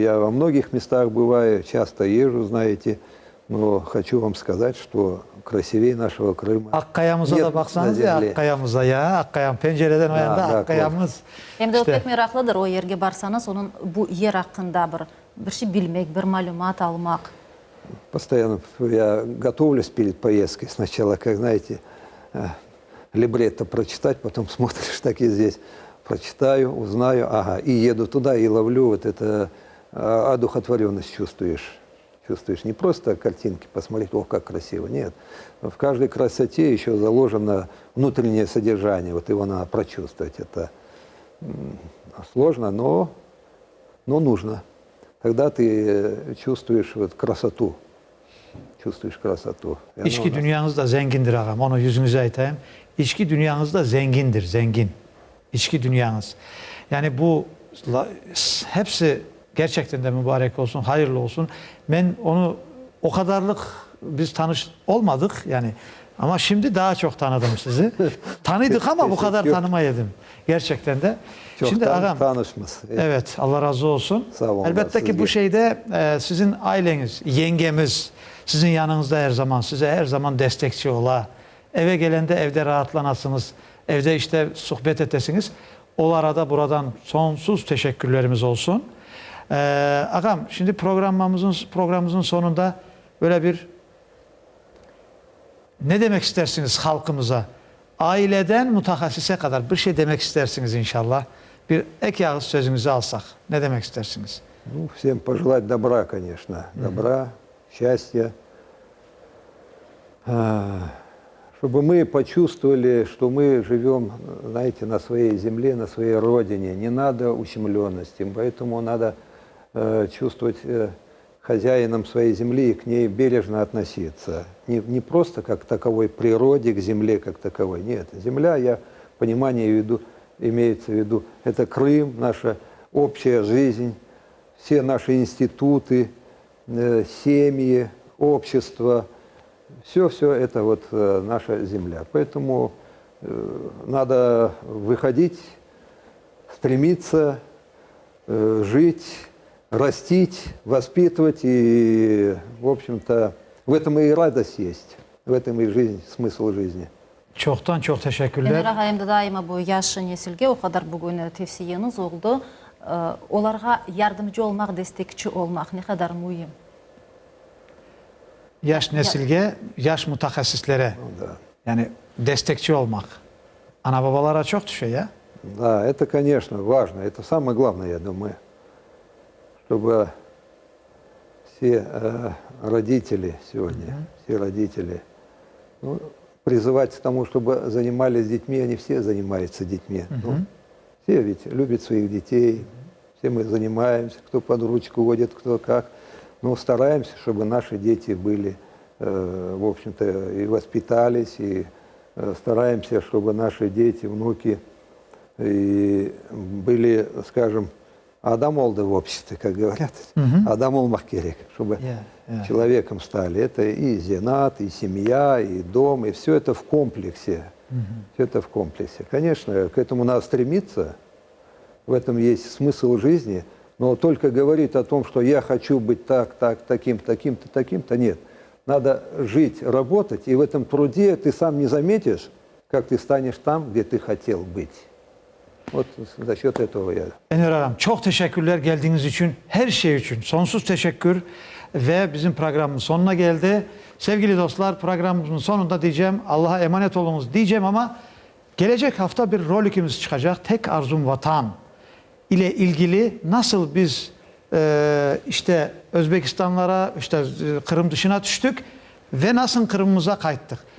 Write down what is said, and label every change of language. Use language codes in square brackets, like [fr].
[ru] Я во многих местах бываю, часто езжу, знаете, но хочу вам сказать, что красивее нашего Крыма. [crh] Akkaya'mıza da baksanız ya, Akkaya'mıza ya. Akkaya'm pencereden o yanda Akkaya'mız. Hem de o pek meraklıdır o yerge barsanız, onun bu yer hakkında bir şey bilmek, bir malumat almak. [ru] Постоянно я готовлюсь перед поездкой. Сначала, как знаете, либретто прочитать, потом смотришь, так и здесь. Прочитаю, узнаю, и еду туда, и ловлю вот это, одухотворенность чувствуешь. Чувствуешь не просто картинки посмотреть, как красиво, нет. В каждой красоте еще заложено внутреннее содержание, вот его надо прочувствовать. Это сложно, но нужно. Тогда ты чувствуешь вот красоту. Çuvstuyuş krasatu. [crh] İçki dünyanız da zengindir ağam. Onu yüzünüze aytayım. İçki dünyanız da zengindir, zengin. İçki dünyanız. Yani bu hepsi gerçekten de mübarek olsun, hayırlı olsun. Ben onu o kadarlık biz olmadık yani. Ama şimdi daha çok tanıdım sizi. Tanıydık ama bu kadar tanımaydım. Gerçekten de. Şimdi ağam, tanışmış. Evet, Allah razı olsun. Sağ olun. Elbette ki bu şeyde sizin aileniz, yengemiz sizin yanınızda her zaman, size her zaman destekçi ola. Eve gelende evde rahatlanasınız. Evde işte sohbet etesiniz. Onlara da buradan sonsuz teşekkürlerimiz olsun. Ağam, şimdi programımızın sonunda böyle bir ne demek istersiniz halkımıza? Aileden mutahassise kadar bir şey demek istersiniz inşallah. Bir ek ağız sözünüzü alsak. Ne demek istersiniz? [ru] Ну, всем пожелать добра, конечно. Добра, счастья. Чтобы мы почувствовали, что мы живем, знаете, на своей земле, на своей родине. Не надо ущемленности. Поэтому надо чувствовать хозяином своей земли и к ней бережно относиться. Не просто как таковой природе, к земле как таковой. Нет, земля, я понимание имеется в виду, это Крым, наша общая жизнь, все наши институты, семьи, общество, все это вот наша земля. Поэтому надо выходить стремиться жить, растить, воспитывать. И, в общем-то, в этом и радость есть, в этом и жизнь, смысл жизни. [crh] Çoktan çok teşekkürler. Enver ağa endi daima bu yaş nesilge o kadar bugün tavsiyeniz oldu. Olarga yardımcı olmak, destekçi olmak ne kadar mühim. Yaş nesilge, yaş mutakhasislere. Yani destekçi olmak. Ana babalara çok düşüyor ya. [ru] Да, это, конечно, важно. Это самое главное, я думаю, чтобы все родители сегодня, все родители, ну, призывать к тому, чтобы занимались детьми, они все занимаются детьми. Ну, все ведь любят своих детей, все мы занимаемся, кто под ручку водит, кто как. Но стараемся, чтобы наши дети были, в общем-то, и воспитались, и стараемся, чтобы наши дети, внуки и были, скажем, [crh] адам oldu [ru] в обществе, как говорят, [crh] адам olmak gerek, [ru] чтобы человеком стали. Это и зенат, и семья, и дом, и все это в комплексе. Все это в комплексе. Конечно, к этому надо стремиться, в этом есть смысл жизни, но только говорить о том, что я хочу быть таким-то, таким-то, таким-то, нет. Надо жить, работать, и в этом труде ты сам не заметишь, как ты станешь там, где ты хотел быть. Вот за счет этого я. [crh] Enver Ağam çok teşekkürler geldiğiniz için, her şey için. Sonsuz teşekkür ve bizim programın sonuna geldi. Sevgili dostlar, programımızın sonunda diyeceğim, Allah'a emanet olunuz diyeceğim ama gelecek hafta bir rolikimiz çıkacak. Tek Arzum Vatan ile ilgili nasıl biz işte Özbekistanlara, işte Kırım dışına düştük ve nasıl Kırım'ımıza kayıttık.